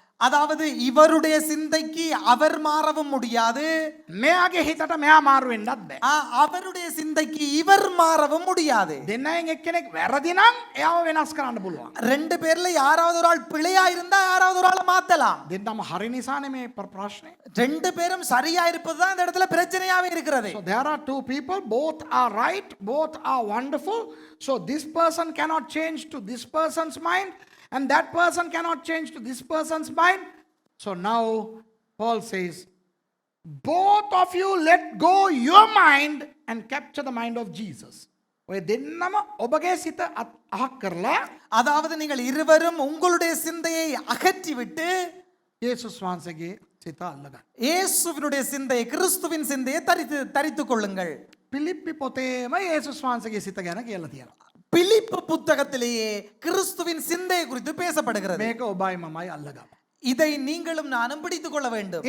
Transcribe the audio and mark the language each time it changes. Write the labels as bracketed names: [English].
[Tamil] அதாவது இவருடைய சிந்தைக்கு அவர் மாறவும் முடியாது, [Sinhala] මෙයාගේ හිතට මෙයා මාරු වෙන්නත් බෑ. [Tamil] அவருடைய சிந்தைக்கு இவர் மாறவும் முடியாது. [Sinhala] දෙන්නයෙන් එක්කෙනෙක් වැරදි නම් එයාව වෙනස් කරන්න පුළුවන්. [Tamil] ரெண்டு பேர்ல யாராவது ஒரு ஆள் பிழையா இருந்தா யாராவது ஒரு ஆளை மாத்தலாம். [Sinhala] දෙන්නම හරි නිසානේ මේ ප්‍රශ්නේ. [Tamil] ரெண்டு பேரும் சரியா இருப்பதுதான் இந்த இடத்துல பிரச்சனையாவே இருக்கிறது. [English] So there are two people, both are right, both are wonderful. So this person cannot change to this person's mind, and that person cannot change to this person's mind. So now Paul says, both of you let go your mind and capture the mind of Jesus. [Sinhala] ඔය දෙන්නම ඔබගේ සිත අහක් කරලා [Tamil] அதாவது நீங்கள் இருவரும் உங்களுடைய சிந்தையை அகற்றிவிட்டு [Sinhala] යේසුස් වහන්සේගේ සිත අල්ලගන්න. [Tamil] இயேசுவினுடைய சிந்தையை, கிறிஸ்துவின் சிந்தையை தரித்துக் கொள்ளுங்கள். [Sinhala] පිලිප්පි පොතේම යේසුස් වහන්සේගේ සිත ගැන කියලා තියෙනවා. [Tamil] பிலிப்பு புத்தகத்திலேயே கிறிஸ்துவின் சிந்தையை குறித்து பேசப்படுகிறது. [Sinhala] මේක ඔබයි මමයි අල්ලගන්න. [Tamil] இதை நீங்களும் நானும் பிடித்துக் கொள்ள வேண்டும்.